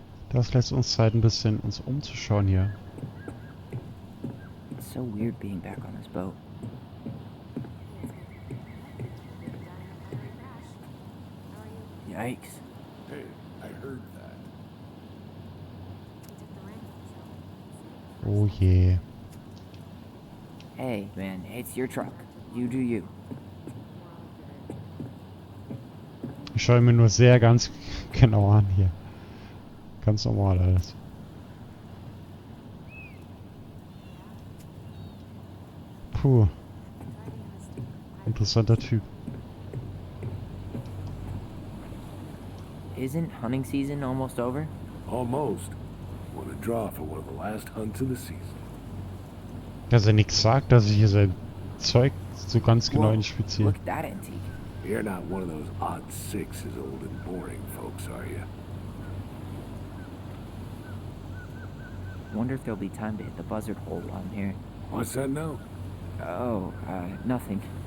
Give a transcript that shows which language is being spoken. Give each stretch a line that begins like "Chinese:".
German: Das lässt uns Zeit, ein bisschen uns umzuschauen hier.
English: It's so weird being back on this boat. Yikes. Hey, I heard that.
German: Oh je.
English: Hey, man, it's your truck. You do you.
German: Ich schaue mir nur sehr ganz genau an hier. Ganz normal alles. Puh. Interessanter Typ.
English: Isn't hunting season almost over? Almost. Want to draw for one of the last hunts of the season.
German: Dass er nichts sagt, dass ich hier sein Zeug so ganz genau
English: Whoa,
German: inspiziere.
English: look at that antique. You're not one of those odd sixes, old and boring folks, are you? Wonder if there'll be time to hit the buzzard hole while I'm here. What's that now? Oh, nothing.